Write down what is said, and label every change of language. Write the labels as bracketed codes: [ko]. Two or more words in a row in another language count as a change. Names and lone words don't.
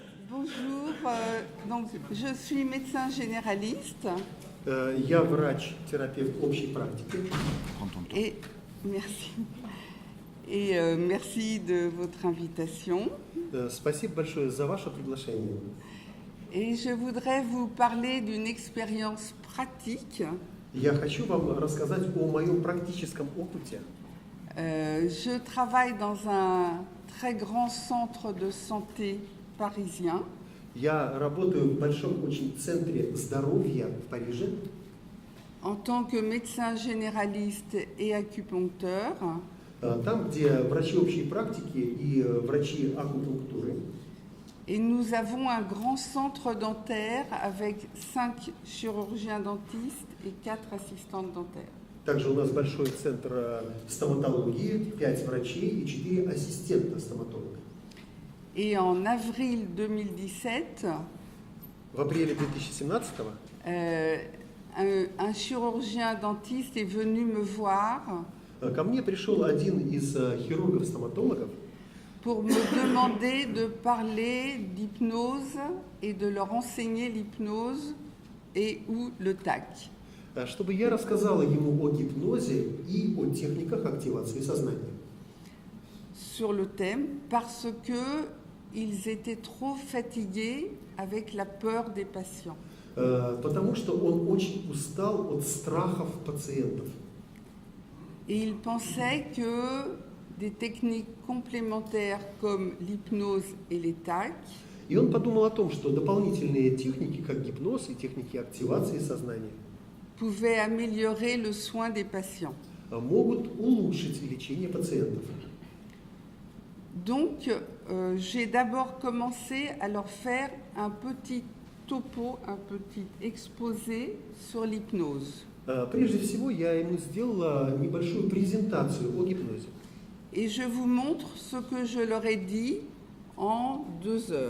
[fr] Bonjour, donc je suis médecin généraliste. [ru] Я врач-терапевт общей практики. [fr] Et merci. Et merci de votre invitation. [ru] Спасибо большое за ваше приглашение. [fr] Et je voudrais vous parler d'une expérience pratique. [ru] Я хочу вам рассказать о моем практическом опыте. [fr] Je travaille dans un très grand centre de santé parisien. [ru] Я работаю в большом очень центре здоровья в Париже [fr] En tant que médecin généraliste et acupuncteur. [ru] там, где врачи общей практики и врачи акупунктуры. [fr] Et nous avons un grand centre dentaire avec 5 chirurgiens dentistes et 4 assistantes dentaires. [ru] Также у нас большой центр стоматологии, 5 врачей и 4 ассистента стоматолога. [fr] Et en avril 2017, [ru] В апреле 2017 [fr] un chirurgien dentiste est venu me voir [ru] ко мне пришел один из хирургов-стоматологов [fr] pour me demander de parler d'hypnose et de leur enseigner l'hypnose et ou le TAC. [ru] чтобы я рассказала ему о гипнозе и о техниках активации сознания. [fr] Sur le thème, parce que ils étaient trop fatigués avec la peur des patients. [ru] Потому что он очень устал от страхов пациентов. [fr] Et ils pensaient que des techniques complémentaires comme l'hypnose et les TAC [ru] И он подумал о том, что дополнительные техники, как гипноз и техники активации сознания, [fr] pouvaient améliorer le soin des patients. [ru] могут улучшить лечение пациентов. [fr] Donc, j'ai d'abord commencé à leur faire un petit topo, un petit exposé sur l'hypnose. [ru] Прежде всего, я ему сделала небольшую презентацию о гипнозе. [fr] Et je vous montre ce que je leur ai dit en 2 heures.